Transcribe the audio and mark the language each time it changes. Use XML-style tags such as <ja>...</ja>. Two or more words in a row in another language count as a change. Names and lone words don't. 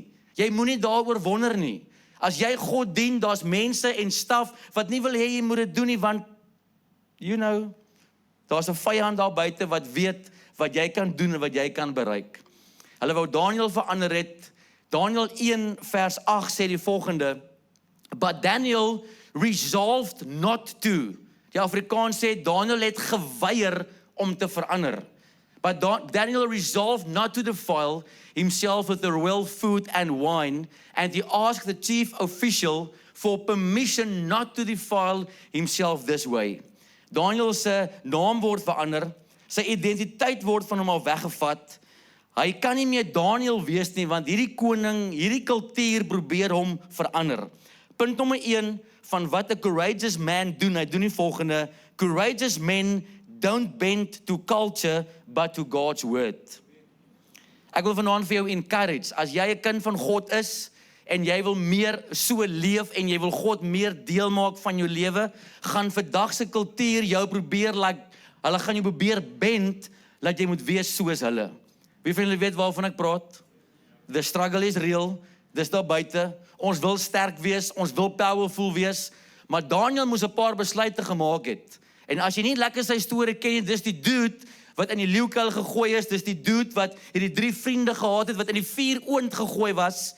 <af>Jy moenie daaroor wonder nie. As jy God dien, daar's mense en staf wat nie wil hê jy moet dit doen nie, want daar's 'n vyand daar buite wat weet wat jy kan doen en wat jy kan bereik. Hulle wou Daniel verander het. Daniel 1 vers 8 sê die volgende:</af> <en>But Daniel resolved not to.</en> <af>Die Afrikaans sê Daniel het geweier om te verander.</af> <en>But Daniel resolved not to defile himself with the royal food and wine, and he asked the chief official for permission not to defile himself this way.</en> <af>Daniel se naam word verander, sy identiteit word van hom af weggevat. Hy kan nie meer Daniel wees nie, want hierdie koning, hierdie kultuur probeer hom verander. Punt nommer 1 van wat 'n</af> <en>courageous man</en> <af>doen, hy doen die volgende:</af> <en>courageous men don't bend to culture, but to God's word.</en> <af>Ek wil vanaand vir jou encourage, as jy 'n kind van God is, en jy wil meer so leef, en jy wil God meer deel maak van jou lewe, gaan vandag se kultuur jou probeer, hulle gaan jou probeer bend, dat jy moet wees soos hulle. Wie van julle weet waarvan ek praat?</af> <en>The struggle is real,</en> <af>dis daar buite, ons wil sterk wees, ons wil powerful wees, maar Daniel moes 'n paar besluite gemaak het. En as jy nie lekker sy storie ken nie, dis die dude wat in die leeukuil gegooi is, dis die dude wat hierdie 3 vriende gehad het, wat in die vuuroond gegooi was.</af>